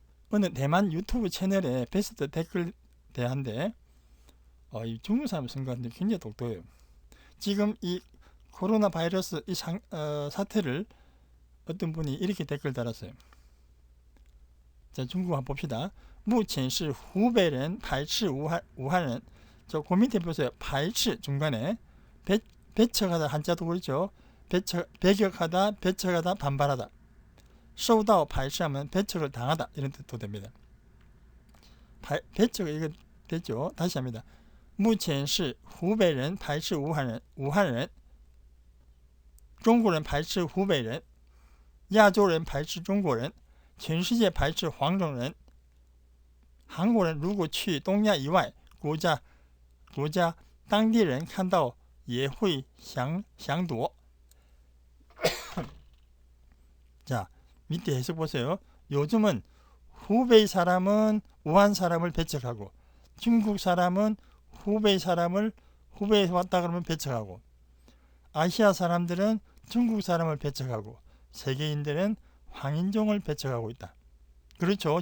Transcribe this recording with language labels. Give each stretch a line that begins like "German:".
Korean: 어느 대만 유튜브 채널에 베스트 댓글 대한데 이 중국 사람 생각하는데 굉장히 똑똑해요. 지금 이 코로나 바이러스 이 사태를 어떤 분이 이렇게 댓글 달았어요. 자, 중국어 한번 봅시다.
Chinese: 目前是湖北人排斥武汉人.
Korean: 저 그 밑에 보세요. 排斥 중간에 배척하다 한자도 그렇죠. 배격하다, 배척하다, 반발하다.
Chinese: 受到排斥
Korean: 하면 배척을 당하다 이런 뜻도 됩니다. 배척 이거 됐죠. 다시 합니다.
Chinese: 目前是湖北人排斥武汉人中国人排斥湖北人亚洲人排斥中国人全世界排斥黄种人韩国人如果去东亚以外国家当地人看到也会想躲
Korean: 자, 밑에 해석 보세요. 요즘은 후베이 사람은 우한 사람을 배척하고 중국 사람은 후베이에서 왔다 그러면 배척하고 아시아 사람들은 중국 사람을 배척하고 세계인들은 황인종을 배척하고 있다. 그렇죠.